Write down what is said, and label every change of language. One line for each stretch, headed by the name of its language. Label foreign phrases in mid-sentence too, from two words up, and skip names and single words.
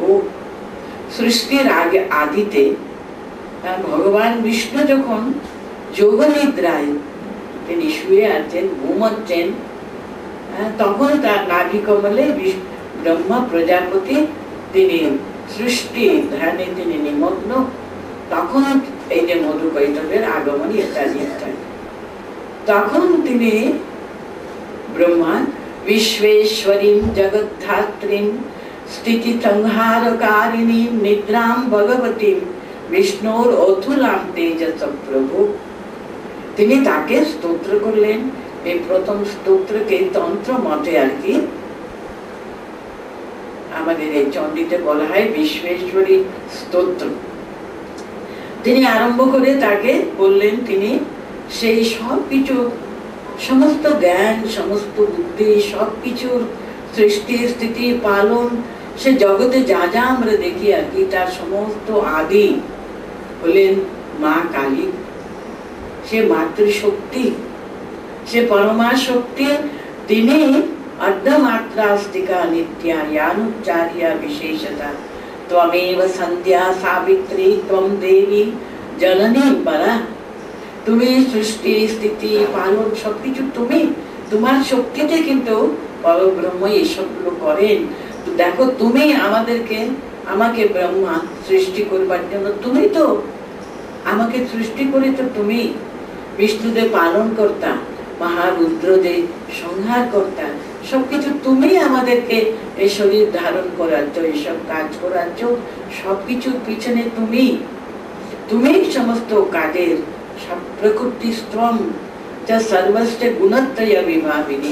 Bangla: সৃষ্টির আগে আদিতে ভগবান বিষ্ণু যখন যোগ নিদ্রায় তিনি শুয়ে আছেন, ঘুমাচ্ছেন, তখন তার নাভি কমলে ব্রহ্মা প্রজাপতি তিনি সৃষ্টি ধ্যানে তিনি নিমগ্ন। তখন এই যে মধুকৈটবের আগমন ইত্যাদি ইত্যাদি, তখন তিনি ব্রহ্মা
Sanskrit: विश्वेश्वरीं जगद्धात्रीं स्थिति संहारकारिणीं निद्रां भगवतीं विष्णुर अतुलां तेजस प्रभु।
Bangla: তিনি তাকে স্তোত্র করলেন। এই প্রথম স্তোত্রকে তন্ত্র মতে আর কি আমাদের এই চণ্ডীতে বলা হয় বিশ্বেশ্বরী স্তোত্র। তিনি আরম্ভ করে তাকে বললেন, তিনি সেই সব কিছু, সমস্ত জ্ঞান, সমস্ত বুদ্ধি, সবকিছুর সৃষ্টি স্থিতি পালন, সে জগতে যা যা আমরা দেখি আর কি, তার সমস্ত আদি হলেন মা কালী। সে মাতৃশক্তি, সে পরমা শক্তি।
Sanskrit: তিনি अर्धमात्रास्तिका नित्या यानुच्चार्या विशेषता त्वमेव संध्या सावित्री त्वं देवी जननी परा।
Bangla: তুমি সৃষ্টি স্থিতি পালন সবকিছু তুমি, তোমার শক্তিতে কিন্তু পরব্রহ্ম এইসবগুলো করেন। তো দেখো, তুমি আমাকে ব্রহ্মা সৃষ্টি করবার জন্য তুমি তো আমাকে সৃষ্টি করেছো, তুমি বিষ্ণুদেব পালন কর্তা, মহারুদ্রদেব সংহার কর্তা, সবকিছু তুমি আমাদেরকে এই শরীর ধারণ করাচ্ছ, এইসব কাজ করাচ্ছ, সবকিছুর পিছনে তুমি সমস্ত কাজের সব প্রকৃতি স্তম যা সর্বস্ব গুণত্রয় বিভাবিনী।